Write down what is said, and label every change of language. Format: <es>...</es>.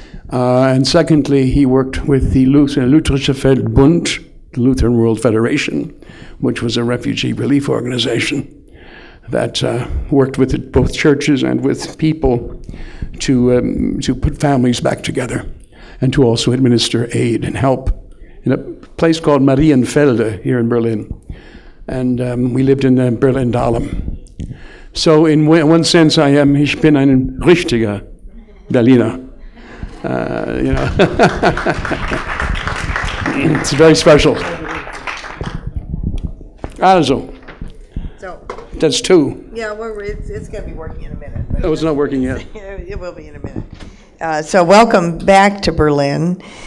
<en>And secondly, he worked with the Lutherische Feldbund, the Lutheran World Federation, which was a refugee relief organization that worked with both churches and with people to put families back together, and to also administer aid and help in a place called Marienfelde here in Berlin. And we lived in Berlin-Dahlem. So in one sense,</en> <de>ich bin ein richtiger Berliner.</de> <en>You know, it's very special.</en> <de>Also,</de> <en>So, that's two. yeah, it's going to be working in a minute. Oh, it's not working yet. It will be in a minute. So welcome back to Berlin.</en>